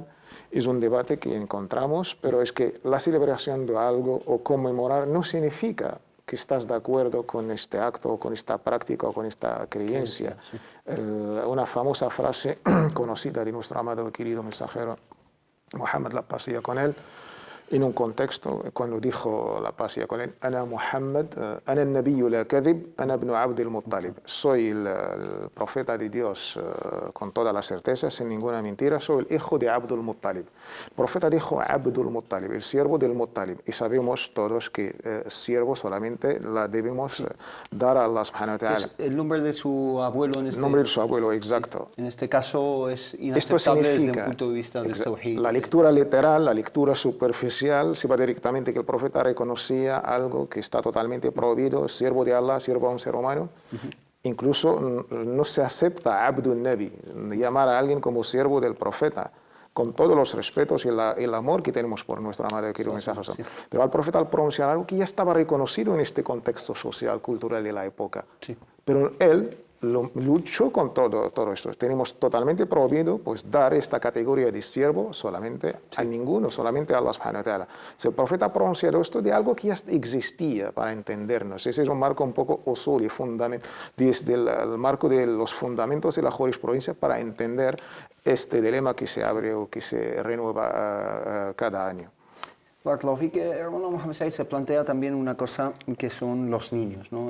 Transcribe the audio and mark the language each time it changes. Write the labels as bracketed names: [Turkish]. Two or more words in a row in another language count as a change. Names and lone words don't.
[Spanish] Es un debate que encontramos, pero es que la celebración de algo o conmemorar no significa que estás de acuerdo con este acto, o con esta práctica o con esta creencia. Sí. Una famosa frase conocida de nuestro amado y querido mensajero Muhammad, la paz sea con él, en un contexto, cuando dijo la paz sea con él, [Arabic] أنا محمد، أنا النبي لا كذب، أنا ابن عبد المطلب. [Spanish] Soy el profeta de Dios con toda la certeza, sin ninguna mentira, soy el hijo de Abd al-Muttalib. El profeta dijo Abd al-Muttalib, el siervo del Muttalib. Y sabemos todos que siervo solamente la debemos dar a [Arabic] الله سبحانه وتعالى. [Spanish] El nombre de su abuelo en este... El nombre de su abuelo, exacto. En este caso es inaceptable desde un punto de vista del tawhid. La lectura literal, la lectura superficial, se va directamente que el profeta reconocía algo que está totalmente prohibido, siervo de Allah, siervo a un ser humano. Incluso no se acepta Abdul Nabi, llamar a alguien como siervo del profeta, con todos los respetos y el amor que tenemos por nuestro amado y querido mensaje. Sí. Pero al profeta, al pronunciar algo que ya estaba reconocido en este contexto social, cultural de la época. Sí. Pero él luchó con todo esto. Tenemos totalmente prohibido pues, dar esta categoría de siervo solamente a ninguno, solamente a [Arabic] الله سبحانه وتعالى. [Spanish] Si el profeta ha pronunciado esto de algo que ya existía para entendernos. Ese es un marco un poco usul y fundamental, desde el marco de los fundamentos de la jurisprudencia para entender este dilema que se abre o que se renueva cada año. [Arabic] بارك الله فيك, [Spanish] hermano Mohamed Said, se plantea también una cosa que son los niños, ¿no?